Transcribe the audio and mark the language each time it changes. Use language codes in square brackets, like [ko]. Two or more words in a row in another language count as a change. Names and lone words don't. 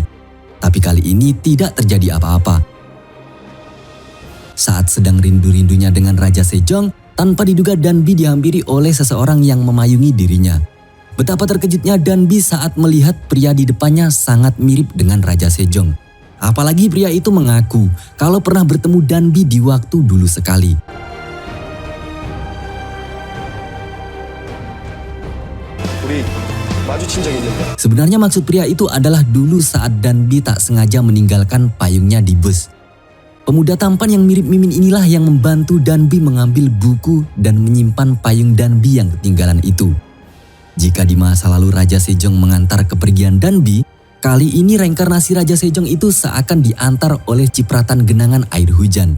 [id] Tapi kali ini tidak terjadi apa-apa. Saat sedang rindu-rindunya dengan Raja Sejong, tanpa diduga Danbi dihampiri oleh seseorang yang memayungi dirinya. Betapa terkejutnya Danbi saat melihat pria di depannya sangat mirip dengan Raja Sejong. Apalagi pria itu mengaku kalau pernah bertemu Danbi di waktu dulu sekali. [ko] 우리 마주친 적 있는데. [id] Sebenarnya maksud pria itu adalah dulu saat Danbi tak sengaja meninggalkan payungnya di bus. Pemuda tampan yang mirip Mimin inilah yang membantu Danbi mengambil buku dan menyimpan payung Danbi yang ketinggalan itu. Jika di masa lalu Raja Sejong mengantar kepergian Danbi, kali ini reinkarnasi Raja Sejong itu seakan diantar oleh cipratan genangan air hujan.